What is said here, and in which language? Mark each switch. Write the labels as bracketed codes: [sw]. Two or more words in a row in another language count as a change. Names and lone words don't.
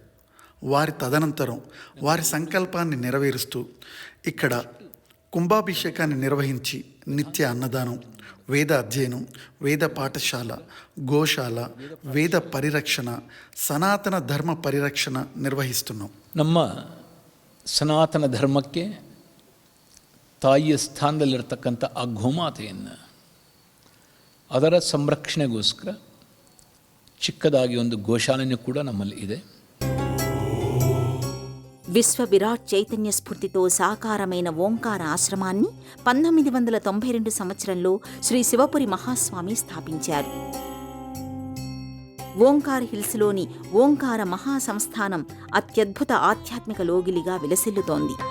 [te] వారి తదనంతరం వారి సంకల్పాన్ని నెరవేరుస్తూ ఇక్కడ కుంభాభిషేకాన్ని నిర్వహించి నిత్య అన్నదానం, వేద అధ్యయనం, వేద పాఠశాల, గోశాల, వేద పరిరక్షణ, సనాతన ధర్మ పరిరక్షణ ನಿರ್ವಹಿస్తున్నాం. [kn] ನಮ್ಮ ಸನಾತನ ಧರ್ಮಕ್ಕೆ ತಾಯಿಯ ಸ್ಥಾನದಲ್ಲಿರ್ತಕ್ಕಂಥ ಆ ಗೋಮಾತೆಯನ್ನು ಅದರ ಸಂರಕ್ಷಣೆಗೋಸ್ಕರ ಚಿಕ್ಕದಾಗಿ ಒಂದು ಗೋಶಾಲೆಯೂ ಕೂಡ ನಮ್ಮಲ್ಲಿ ಇದೆ. [te] విశ్వ విరాట్ చైతన్య స్ఫూర్తితో సాకారమైన ఓంకార ఆశ్రమాన్ని 1992 సంవత్సరంలో శ్రీ శివపురి మహాస్వామి స్థాపించారు. ఓంకార్ హిల్స్లోని ఓంకార మహాసంస్థానం అత్యద్భుత ఆధ్యాత్మిక లోగిలిగా విలసిల్లుతోంది.